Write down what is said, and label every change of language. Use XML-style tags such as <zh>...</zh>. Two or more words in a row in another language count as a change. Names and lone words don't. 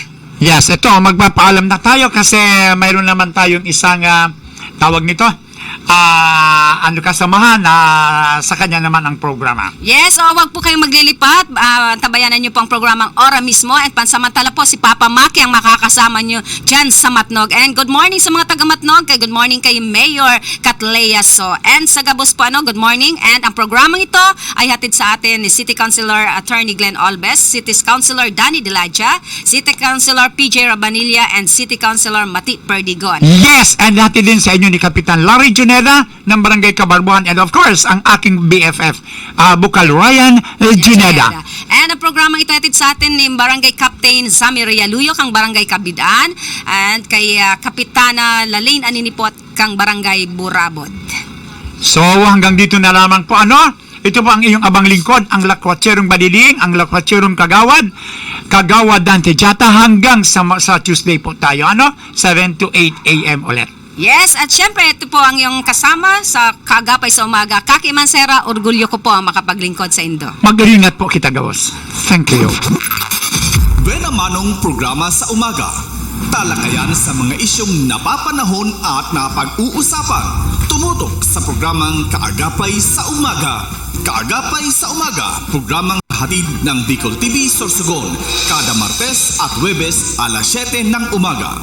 <tl>Yes, ito magpapaalam na tayo kasi mayroon naman tayong isang tawag nito kasamahan sa kanya naman ang programa. Yes, wag po kayong maglilipat. Tabayanan niyo po ang programang Ora mismo and pansamantala po si Papa Maki ang makakasama niyo dyan sa Matnog. And</tl> <en>good morning</en> <tl>sa mga taga Matnog.</tl> <en>Good morning</en> <tl>kay Mayor Catlea So. And sa Gabos po,</tl> <en>good morning.</en> <tl>And ang programang ito ay hatid sa atin ni City Councilor Attorney Glenn Olbes, City Councilor Danny Diladja, City Councilor PJ Rabanilla, and City Councilor Mati Perdigon. Yes, and hatid din sa inyo ni Kapitan Larry Juneda ng Barangay Kabarbuhan</tl> <en>and of course</en> <tl>ang aking BFF Bukal Ryan Juneda. And ang programang ito hatid sa atin ni Barangay Captain Sammy Realuyo kang Barangay Kabidaan and kay Kapitana Lalaine Aninipot kang Barangay Burabod. So hanggang dito na lamang po ito po ang iyong abang lingkod, ang Lakwatserong Badiling, ang Lakwatserong Kagawad Dante Jata hanggang sa Tuesday po tayo 7 to 8 a.m. ulit. Yes, at syempre ito po ang iyong kasama sa Kaagapay sa Umaga.</tl> <bik>Kaki Mansera, orgulyo ko po ang makapaglingkod sa Indo. Mag-ingat po kita, gawas.</bik> <en>Thank you.</en> <tl>Buena Manong programa sa umaga. Talakayan sa mga isyong napapanahon at napag-uusapan. Tumutok sa programang Kaagapay sa Umaga. Kaagapay sa Umaga, programang Ihahatid ng Bicol TV Sorsogon kada Martes at Huwebes alas 7 ng umaga.</tl>